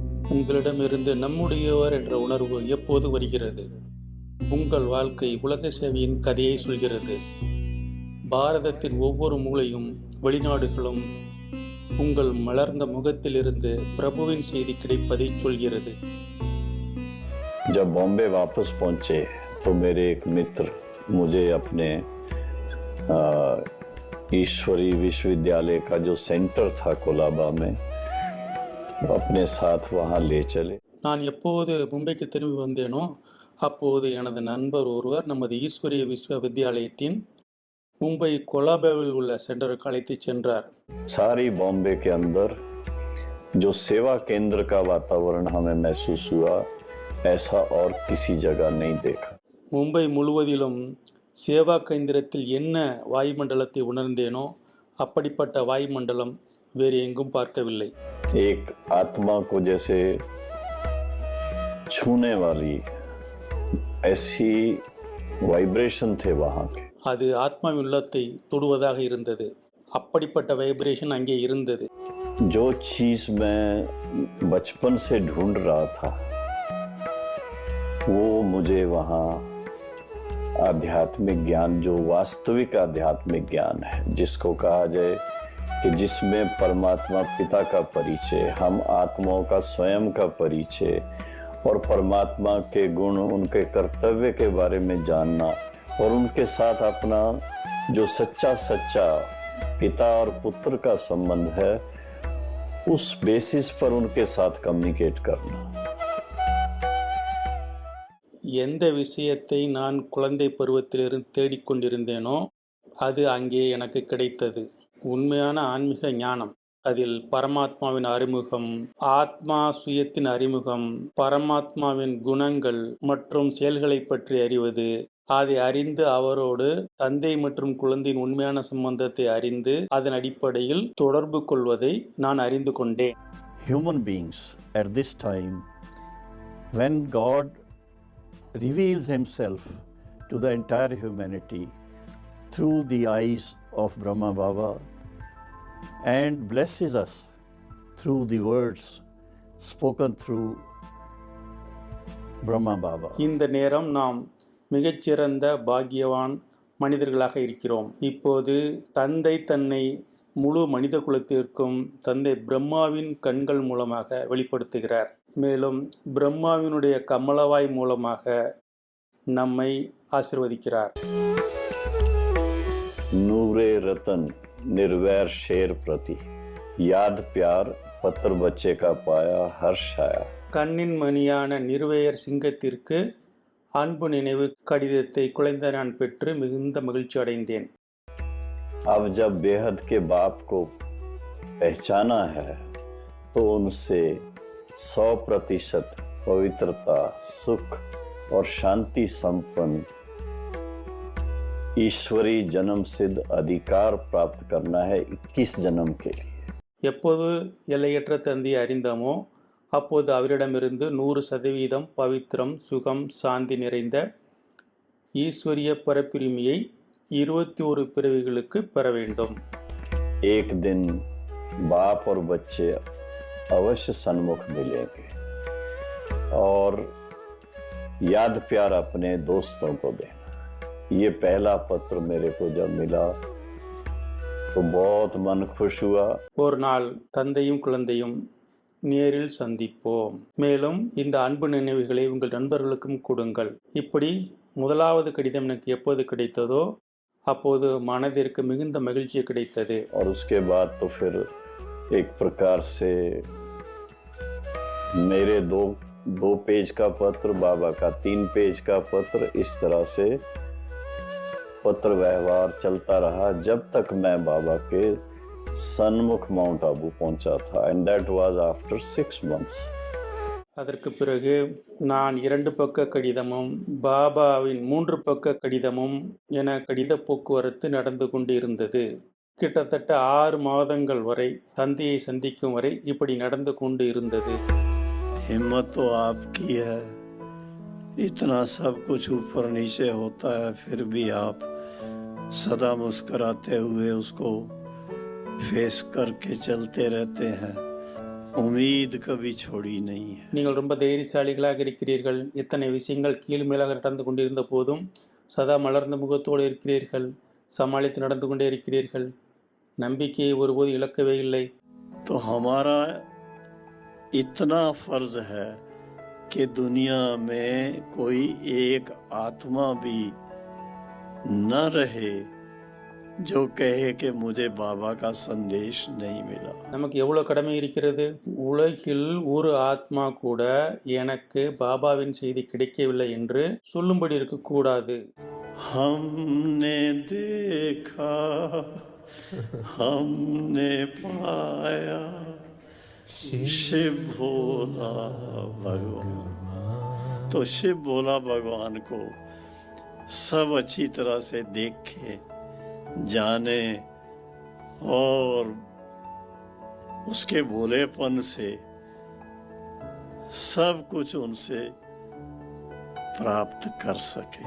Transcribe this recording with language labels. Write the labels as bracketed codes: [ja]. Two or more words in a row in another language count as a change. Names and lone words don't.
[ta] உங்களிடமிருந்து நம்முடையவர் என்ற உணர்வு எப்போது வருகிறது? உங்கள் வாழ்க்கை உலக சேவையின் கதையை சொல்கிறது. பாரதத்தின் ஒவ்வொரு மூலையும் வெளிநாடுகளும் உங்கள் மலர்ந்த முகத்திலிருந்து பிரபுவின் செய்தி கிடைப்பதை சொல்கிறது. [hi] जब बॉम्बे वापस पहुंचे तो मेरे एक मित्र मुझे अपने ईश्वरी विश्वविद्यालय का जो सेंटर था कोलाबा में अपने साथ वहां ले चले. [ta] நான் எப்போது மும்பைக்கு திரும்பி வந்தேனோ அப்போது எனது நண்பர் ஒருவர் நமது ஈஸ்வரிய விஸ்வவித்யாலயத்தின் மும்பை கொலாபாவில் உள்ள சென்டருக்கு அழைத்துச் சென்றார். [hi] सारी बॉम्बे के अंदर जो सेवा केंद्र का वातावरण हमें महसूस हुआ ऐसा और किसी जगह नहीं देखा. [ta] மும்பை முழுவதிலும் சேவா கேந்திரத்தில் என்ன வாயுமண்டலத்தை உணர்ந்தேனோ அப்படிப்பட்ட வாயுமண்டலம் வேறு எங்கும் பார்க்கவில்லை. [hi] एक आत्मा को जैसे छूने वाली ऐसी वाइब्रेशन थे वहां के. [ta] அது ஆத்மாவின் உள்ளத்தை தொடுவதாக இருந்தது. அப்படிப்பட்ட வைப்ரேஷன் அங்கே இருந்தது. [hi] जो चीज मैं बचपन से ढूंढ रहा था वो मुझे वहाँ आध्यात्मिक ज्ञान, जो वास्तविक आध्यात्मिक ज्ञान है, जिसको कहा जाए कि जिसमें परमात्मा पिता का परिचय, हम आत्माओं का स्वयं का परिचय और परमात्मा के गुण, उनके कर्तव्य के बारे में जानना और उनके साथ अपना जो सच्चा पिता और पुत्र का संबंध है उस बेसिस पर उनके साथ कम्युनिकेट करना. [ta] எந்த விஷயத்தை நான் குழந்தை பருவத்திலிருந்து தேடிக்கொண்டிருந்தேனோ அது அங்கே எனக்கு கிடைத்தது. உண்மையான ஆன்மீக ஞானம். அதில் பரமாத்மாவின் அறிமுகம், ஆத்மா சுயத்தின் அறிமுகம், பரமாத்மாவின் குணங்கள் மற்றும் செயல்களை பற்றி அறிவது, அதை அறிந்து அவரோடு தந்தை மற்றும் குழந்தையின் உண்மையான சம்பந்தத்தை அறிந்து அதன் அடிப்படையில் தொடர்பு கொள்வதை நான் அறிந்து கொண்டேன். [en] Human beings at this time, when God reveals himself to the entire humanity through the eyes of Brahma Baba and blesses us through the words spoken through Brahma Baba. [ta] இந்த நேரம் நாம் மிகச்சிறந்த பாக்கியவான் மனிதர்களாக இருக்கிறோம். இப்போது தந்தை தன்னை முழு மனித குலத்திற்கும் தந்தை பிரம்மாவின் கண்கள் மூலமாக வெளிப்படுத்துகிறார். மேலும் பிரம்மாவினுடைய கமலவாய் மூலமாக நம்மை ஆசீர்வதிக்கிறார். [hi] नूरे रतन निर्वैर शेर प्रति याद प्यार पत्र बच्चे का पाया हर्ष आया. [ta] கண்ணின் மணியான நிர்வயர் சிங்கத்திற்கு அன்பு நினைவு கடிதத்தை குழந்தை நான் பெற்று மிகுந்த மகிழ்ச்சி அடைந்தேன். [hi] अब जब बेहद के बाप को पहचाना है तो उनसे 100% पवित्रता, सुख और शांति संपन्न ईश्वरी जन्म सिद्ध अधिकार प्राप्त करना है 21 जन्म के लिए. [ta] எப்போது எல்லையற்ற தந்தையை அறிந்தோமோ அப்போது அவரிடமிருந்து 100% பவித்திரம், சுகம், சாந்தி நிறைந்த ஈஸ்வரிய பரப்புரிமையை 21 பிறவிகளுக்கு பெற வேண்டும். [hi] एक दिन बाप और बच्चे अवश्य सन्मुख मिलेंगे और याद प्यार अपने दोस्तों को देना. ये पहला पत्र मेरे को जब मिला तो बहुत मन खुश हुआ. [ta] ஒரு நாள் தந்தையும் குழந்தையும் நேரில் சந்திப்போம். மேலும் இந்த அன்பு நினைவுகளை உங்கள் நண்பர்களுக்கும் கொடுங்கள். இப்படி முதலாவது கடிதம் எனக்கு எப்போது கிடைத்ததோ அப்போது மனதிற்கு மிகுந்த மகிழ்ச்சி கிடைத்தது. [hi] और उसके बाद तो फिर एक प्रकार से मेरे दो पेज का पत्र, बाबा का 3 पेज का पत्र, इस तरह से पत्र व्यवहार चलता रहा जब तक मैं बाबा के सन्मुख माउंट आबू पहुंचा था. [en] And that was after 6 months. [ta] அதற்கு பிறகு நான் 2 பக்க கடிதமும் பாபாவின் 3 பக்க கடிதமும் என கடித போக்குவரத்து நடந்து கொண்டு இருந்தது. கிட்டத்தட்ட 6 மாதங்கள் வரை தந்தையை சந்திக்கும் வரை இப்படி நடந்து கொண்டு இருந்தது. [hi] हिम्मत तो आपकी है, इतना सब कुछ ऊपर नीचे होता है फिर भी आप सदा मुस्कुराते हुए उसको फेस करके चलते रहते हैं. उम्मीद कभी छोड़ी नहीं है। [ta] நீங்கள் ரொம்ப தைரியசாலிகளாக இருக்கிறீர்கள். இத்தனை விஷயங்கள் கீழ்மேலாக நடந்து கொண்டிருந்த போதும் சதா மலர்ந்த முகத்தோடு இருக்கிறீர்கள். சமாளித்து நடந்து கொண்டே இருக்கிறீர்கள். நம்பிக்கையை ஒருபோது இழக்கவே இல்லை. [hi] तो हमारा इतना फर्ज है कि दुनिया में कोई एक आत्मा भी न रहे जो कहे कि मुझे बाबा का संदेश नहीं मिला। [ta] நமக்கு எவ்வளவு கடமை இருக்கிறது? உலகில் ஒரு ஆத்மா கூட எனக்கு பாபாவின் செய்தி கிடைக்கவில்லை என்று சொல்லும்படி இருக்கக்கூடாது. [hi] हमने देखा हमने पाया शिव भोला भगवान। तो शिव भोला भगवान को सब अच्छी तरह से देखे, जाने और उसके भोलेपन से सब कुछ उनसे प्राप्त कर सके।